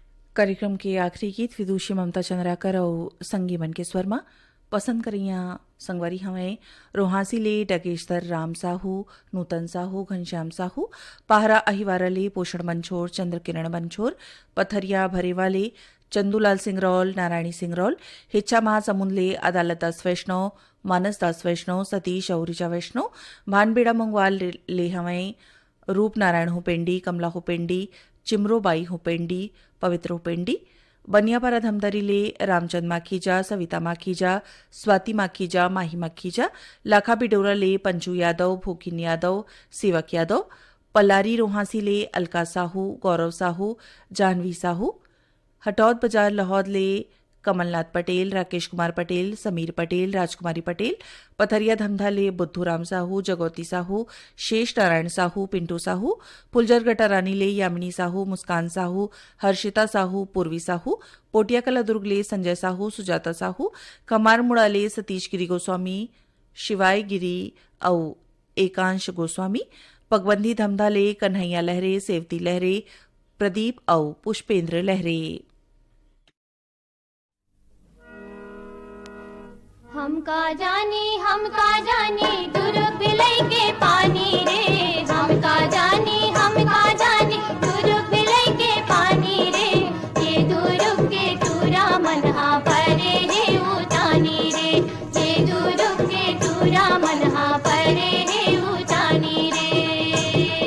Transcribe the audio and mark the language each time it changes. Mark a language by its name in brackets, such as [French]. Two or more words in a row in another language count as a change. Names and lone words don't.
[Chhattisgarhi] कार्यक्रम के आखिरी गीत विदुषी ममता चंद्राकर और संगी मन के स्वर में पसंद करिया संगवारी हमें रोहासी ले डगेश्वर राम साहू, नूतन साहू, घनश्याम साहू, पाहरा अहिवारा ले पोषण मंछोर, चंद्र किरण मंछोर, पथरिया भरेवाले चंदूलाल सिंगरौल, नारायणी सिंगरौल, हिच्चा महासमुंद ले अदालत दास वैष्णव, मानस दास वैष्णव, सतीश और ऋचा वैष्णव, भानबेड़ा मंगवाल ले हमें रूप नारायण हुपेंडी, कमला हुपेंडी, चिमरोबाई हुपेंडी, पवित्र हुपेंडी, बनियापारा धमदरी ले रामचंद माखीजा, सविता माखीजा, स्वाति माखीजा, माही माखीजा, लाखा बिडोरा ले पंचू यादव, भूखिन यादव, सेवक यादव, पलारी रोहासी ले अलका साहू, गौरव साहू, जाह्नवी साहू, हटौद बाजार लाहौद ले कमलनाथ पटेल, राकेश कुमार पटेल, समीर पटेल, राजकुमारी पटेल, पथरिया धमधा ले बुद्धूराम साहू, जगौती साहू, शेष नारायण साहू, पिंटू साहू, फुलजर गटारानी ले यामिनी साहू, मुस्कान साहू, हर्षिता साहू, पूर्वी साहू, पोटिया कला दुर्ग ले संजय साहू, सुजाता साहू, कमारमुड़ा ले सतीश गिरी गोस्वामी, शिवाय गिरी और एकांश गोस्वामी, पगबंदी धमधा ले कन्हैया लहरे, सेवती लहरे, प्रदीप और पुष्पेंद्र लहरे। हम का जानी दुर्ग बिलई के पानी रे, हम का जानी दुर्ग बिलई के पानी रे, ये दुर्ग के तूरा मनहा परे है उतानी रे, ये दुर्ग के तूरा मनहा परे है उतानी रे।